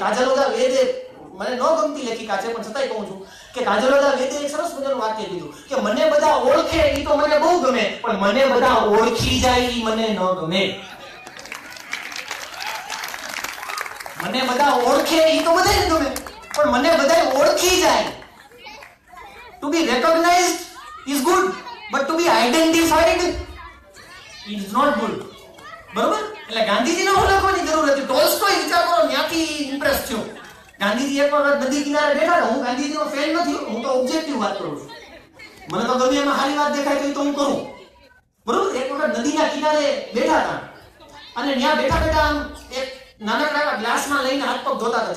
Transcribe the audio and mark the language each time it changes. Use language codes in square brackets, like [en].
[gu] કાજલોદા વેદે, મને ન ગમતી લેખિકા છે પણ છતાંય કહું છું કે કાજલોદા વેદે એક સરસ મજાનું વાક્ય કીધું કે મને બધા ઓળખે એ તો મને બહુ ગમે, પણ મને બધા ઓળખી જાય એ મને ન ગમે. મને બધા ઓળખે એ તો બધાને ગમે, પણ મને બધા ઓળખી જાય. [en] To be recognized is good, but to be identified is not good. [gu] બરોબર? એટલે ગાંધીજીને હું લખવાની જરૂર હતી. ટોલ્સ્ટોય વિચાર કરો ત્યાંથી ઇમ્પ્રેસ થયો. ગાંધીજી એક વખત નદી કિનારે બેઠા હતા. હું ગાંધીજીનો ફેન નથી, હું તો ઓબ્જેક્ટિવ વાત કરું છું. મને તો ગમે એમાં સારી વાત દેખાય તો હું કરું, બરોબર? એક વખત નદીના કિનારે બેઠા હતા અને ત્યાં બેઠા બેઠા આમ એક નાનકડા ગ્લાસમાં લઈને હાથ પગ ધોતા હતા.